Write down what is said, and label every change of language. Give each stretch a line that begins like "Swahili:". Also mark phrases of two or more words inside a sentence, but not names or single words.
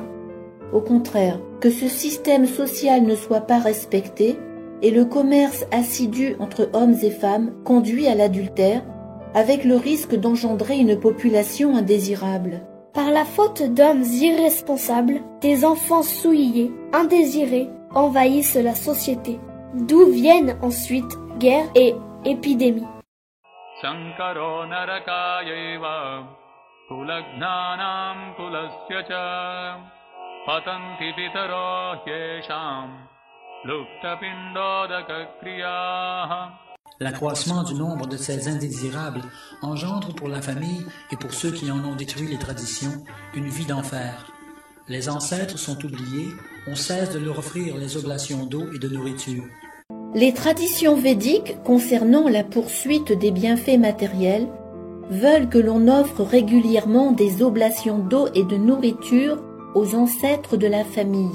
French: Au contraire, que ce système social ne soit pas respecté et le commerce assidu entre hommes et femmes conduit à l'adultère, avec le risque d'engendrer une population indésirable. Par la faute d'hommes irresponsables, des enfants souillés, indésirés, envahissent la société, d'où viennent ensuite guerres et épidémies.
Sanskrit: सङ्करो नरकायैव कुलग्नानम् कुलस्य च पतन्ति पितरो येषाम् लुप्तपिण्डोदक क्रियाः.
French: L'accroissement du nombre de ces indésirables engendre pour la famille et pour ceux qui en ont détruit les traditions une vie d'enfer. Les ancêtres sont oubliés, on cesse de leur offrir les oblations d'eau et de nourriture. Les traditions védiques concernant la poursuite des bienfaits matériels veulent que l'on offre régulièrement des oblations d'eau et de nourriture aux ancêtres de la famille.